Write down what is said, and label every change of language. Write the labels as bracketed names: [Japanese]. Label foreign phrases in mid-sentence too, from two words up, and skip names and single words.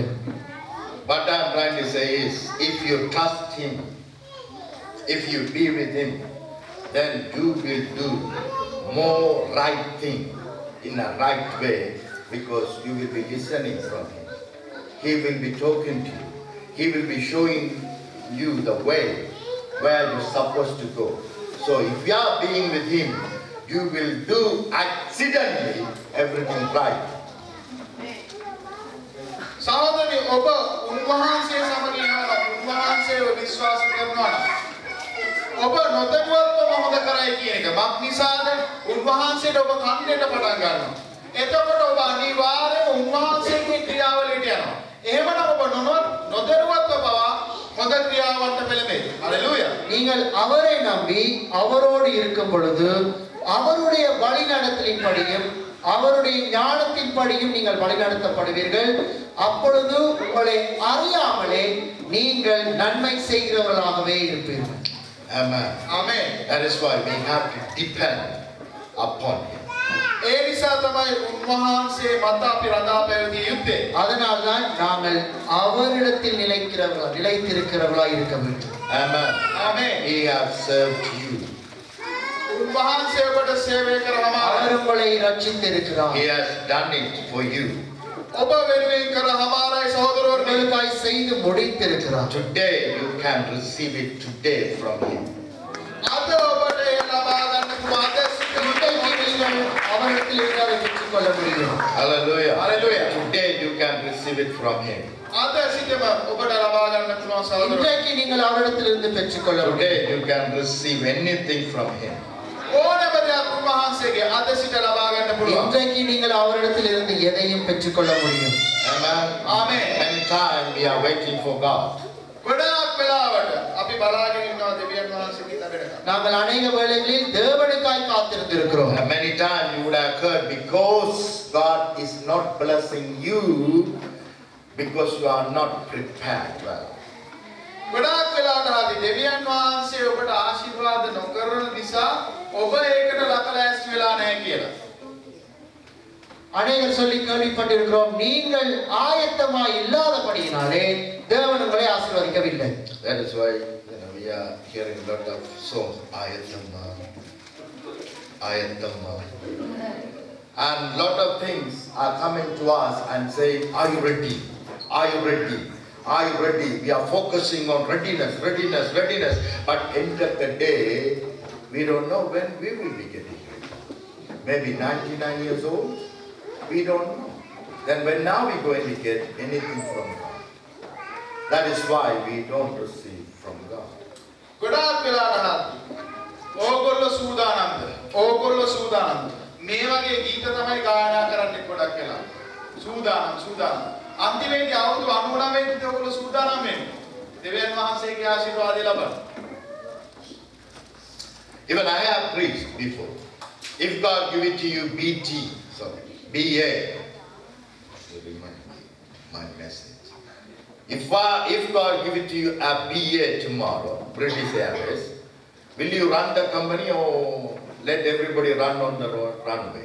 [English] What I am trying to say is, if you trust Him, if you be with Him, then you will do more right thing in a right way, because you will be listening from Him. He will be talking to you. He will be showing you the way where you're supposed to go. So if you are being with Him, you will do accidentally everything right. [Sinhala] සහෝදරනි ඔබ උන්වහන්සේ සමග ඉන්නවා උන්වහන්සේව විශ්වාස කරනවා නම් ඔබ නොදැනුවත්වම හොඳ කරයි කියන එක මක් නිසාද උන්වහන්සේට ඔබ කන්නේට පටන් ගන්නවා. එතකොට ඔබ අනිවාර්යයෙන්ම උන්වහන්සේගේ ක්‍රියාවලියට යනවා. එහෙමනම් ඔබ නොදැනුවත්ව පවා හොඳ ක්‍රියාවන්ට පෙළඹෙයි. [English] හalleluya. [Tamil] நீங்கள் அவரை நம்பி அவரோடு இருக்கும் பொழுது அவருடைய வழிநடத்தலின்படியும் அவருடைய ஞானத்தின்படியும் நீங்கள் வழிநடத்தப்படுவீர்கள். அப்பொழுது உங்களை அறியாமலே நீங்கள் நன்மை செய்கிறவர்களாகவே இருப்பீர்கள். [English] Amen. [Sinhala] ආමේන්. [English] That is why we have to depend upon Him. [Sinhala] ඒ නිසා තමයි උන්වහන්සේ මත අපි රඳා පැවතිය යුත්තේ. [Tamil] அதனால்தான் நாங்கள் அவரிடத்தில் நிலைத்திருக்கிறவர்களாய் இருக்க வேண்டும். [English] Amen. [Sinhala] ආමේන්. [English] He has served you. [Sinhala] උන්වහන්සේ ඔබට සේවය කරනවා. [Tamil] அவர் உங்களை ரட்சித்திருக்கிறார். [English] He has done it for you. [Sinhala] ඔබ වෙනුවෙන් කර හමාරයි සහෝදරවරුනි. [Tamil] உங்களுக்காய் செய்து முடித்திருக்கிறார். [English] Today you can receive it today from Him. [Sinhala] අද ඔබට ඒ ලබා ගන්න පුළුවන්. අද [Tamil] இன்றைக்கு நீங்கள் அவரிடத்தில் இருந்து அதை பெற்றுக்கொள்ள முடியும். [English] Hallelujah. Hallelujah. Today you can receive it from Him. [Sinhala] අද සිටම ඔබට ලබා ගන්න පුළුවන් සහෝදරවරුනි. [Tamil] இன்றைக்கு நீங்கள் அவரிடத்தில் இருந்து பெற்றுக்கொள்ள முடியும். [English] Today you can receive anything from Him. [Sinhala] ඕනෑම දෙයක් උන්වහන්සේගේ අද සිට ලබා ගන්න පුළුවන්. [Tamil] இன்றைக்கு நீங்கள் அவரிடத்தில் இருந்து எதையும் பெற்றுக்கொள்ள முடியும். [English] Amen. Amen. Many times we are waiting for God. [Sinhala] ගොඩාක් වෙලාවට අපි බලාගෙන ඉන්නවා දෙවියන් වහන්සේගේ ලැබෙනකම්. [Tamil] நாங்கள் அநேக வேளைகளில் தேவனுக்காய் காத்திருந்திருக்கிறோம். [English] Many times you would have heard, because God is not blessing you because you are not prepared well. [Sinhala] ගොඩාක් වෙලාවට ආදී දෙවියන් වහන්සේ ඔබට ආශිර්වාද නොකරන නිසා ඔබ ඒකට ලකලෑස්ති වෙලා නැහැ කියලා. [Tamil] அநேகர் சொல்லி கேள்விப்பட்டிருக்கிறோம், நீங்கள் ஆயத்தமாய் இல்லாதபடியினாலே தேவன் உங்களை ஆசீர்வதிக்கவில்லை. [English] That is why we are hearing a lot of songs, [Tamil] ஆயத்தமா, ஆயத்தமா. [English] And lot of things are coming to us and saying, are you ready? Are you ready? Are you ready? We are focusing on readiness, readiness, readiness. But end of the day, we don't know when we will be getting ready. Maybe 99 years old? We don't know. Then when now we going to get anything from God? That is why we don't receive from God. [Sinhala] ගොඩාක් වෙලාවට ආදී ඕගොල්ලෝ සූදානම්ද? ඕගොල්ලෝ සූදානම්ද? මේ වගේ ගීත තමයි ගායනා කරන්නේ ගොඩක් වෙලා. සූදානම්. අන්තිමේදී අවුරුදු 99 දී ඔයගොල්ලෝ සූදානම් වෙන්නේ. දෙවියන් වහන්සේගේ ආශිර්වාදය ලබන්න. [English] Even I have preached before. If God give it to you, BA, you remind me my message. If God give it to you a BA tomorrow, British Airways, will you run the company or let everybody run on the runway?